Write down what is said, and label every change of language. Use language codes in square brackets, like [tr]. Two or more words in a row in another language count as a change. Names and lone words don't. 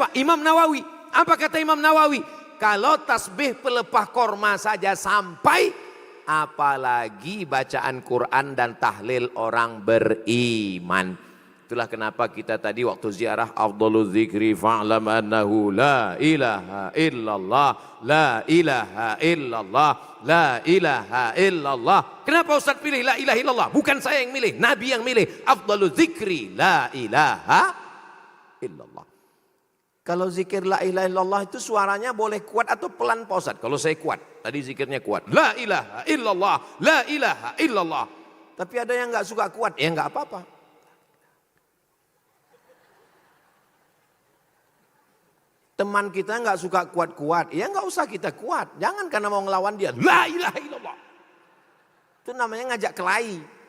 [id] Imam Nawawi. Apa kata Imam Nawawi? Kalau tasbih pelepah korma saja sampai, apalagi bacaan Quran dan tahlil orang beriman. Itulah kenapa kita tadi waktu ziarah [ar] أفضل الذكر فاعلم أنه لا إله إلا الله، لا إله إلا الله، لا إله إلا الله. [id] Kenapa Ustaz pilih [ar] لا إله إلا الله? [id] Bukan saya yang milih, Nabi yang milih. [ar] أفضل الذكر لا إله إلا الله. [id] Kalau zikir [ar] لا إله إلا الله [id] itu suaranya boleh kuat atau pelan Pak Ustaz? Kalau saya kuat, tadi zikirnya kuat. [ar] لا إله إلا الله، لا إله إلا الله. [id] Tapi ada yang nggak suka kuat, ya nggak apa-apa. Teman kita nggak suka kuat-kuat, ya nggak usah kita kuat. Jangan karena mau ngelawan dia, [ar] لا إله إلا الله. [id] Itu namanya ngajak kelahi.